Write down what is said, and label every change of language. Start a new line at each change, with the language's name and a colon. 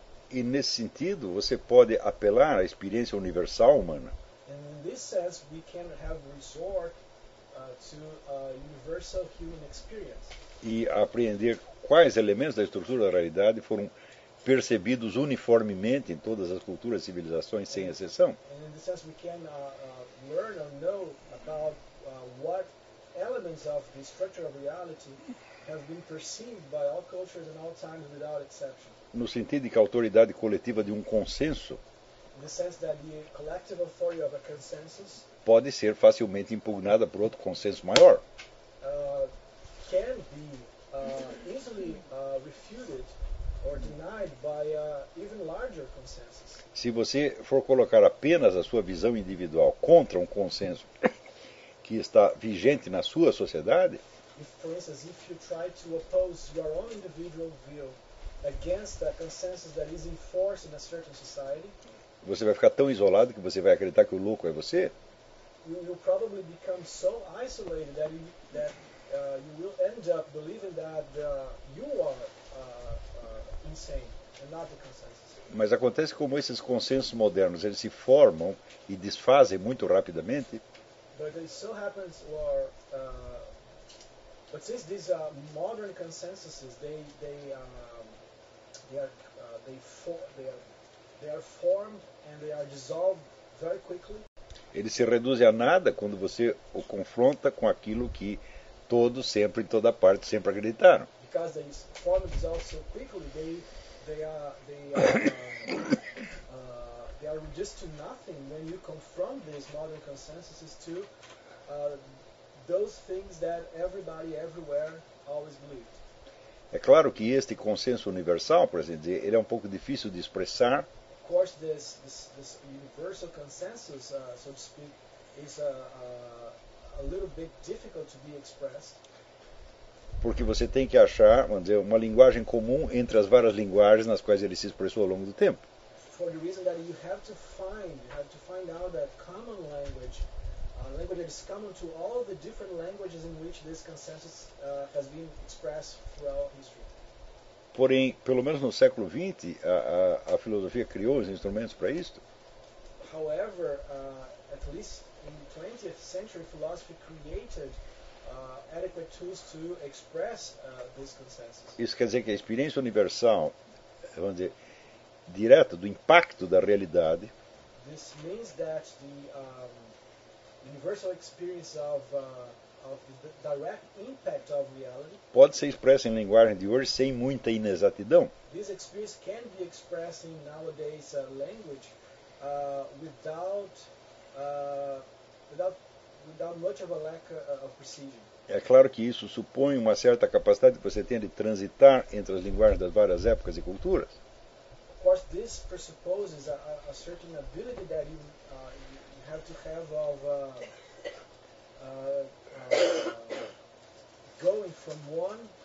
Portuguese: E nesse sentido, você pode apelar à experiência universal humana.
English: And in this sense, we can have resort to a universal human experience.
Portuguese: E apreender quais elementos da estrutura da realidade foram percebidos uniformemente em todas as culturas e civilizações, sem exceção.
English: And in this sense we can learn or know about what elements of the structure of reality have been perceived by all cultures and all times without exception.
Portuguese: No sentido de que a autoridade coletiva de um consenso,
English: in the sense that the collective authority of a consensus,
Portuguese: pode ser facilmente impugnada por outro consenso maior.
English: Can be easily refuted or denied by an even larger consensus.
Portuguese: Se você for colocar apenas a sua visão individual contra consenso que está vigente na sua sociedade,
English: if, for instance, if you try to oppose your own individual view against a consensus that is enforced in a certain society,
Portuguese: você vai ficar tão isolado que você vai acreditar que o louco é você.
English: You will probably become so isolated that you will end up believing that you are insane and not the consensus.
Portuguese: Mas acontece como esses consensos modernos, eles se formam e desfazem muito rapidamente.
English: But it so happens, or but since these modern consensuses, they are formed and they are dissolved very quickly.
Portuguese: Eles se reduzem a nada quando você o confronta com aquilo que todos, sempre, em toda parte, sempre acreditaram.
English: Because they form themselves so quickly, they are reduced to nothing when you confront these modern consensuses to those things that everybody, everywhere, always believed.
Portuguese: É claro que este consenso universal, por assim dizer, ele é um pouco difícil de expressar.
English: Of course, this universal consensus, so to speak, is a little bit difficult to be expressed.
Portuguese: Porque você tem que achar, vamos dizer, uma linguagem comum entre as várias linguagens nas quais ele se expressou ao longo do tempo.
English: For the reason that you have to find out that common language, a language that is common to all the different languages in which this consensus has been expressed throughout history.
Portuguese: Porém, pelo menos no século XX, a filosofia criou os instrumentos para isto.
English: However, at least in the 20th century, philosophy created adequate tools to express this consensus.
Portuguese: Isso quer dizer que a experiência universal, vamos dizer, direta do impacto da realidade.
English: This means that the universal experience of the direct impact of reality
Portuguese: pode ser expressa em linguagem de hoje sem muita inexatidão.
English: This experience can be expressed in nowadays language without much of a lack of precision.
Portuguese: É claro que isso supõe uma certa capacidade que você tem de transitar entre as linguagens das várias épocas e culturas.
English: Of course, this presupposes a certain ability that you have to have of going from one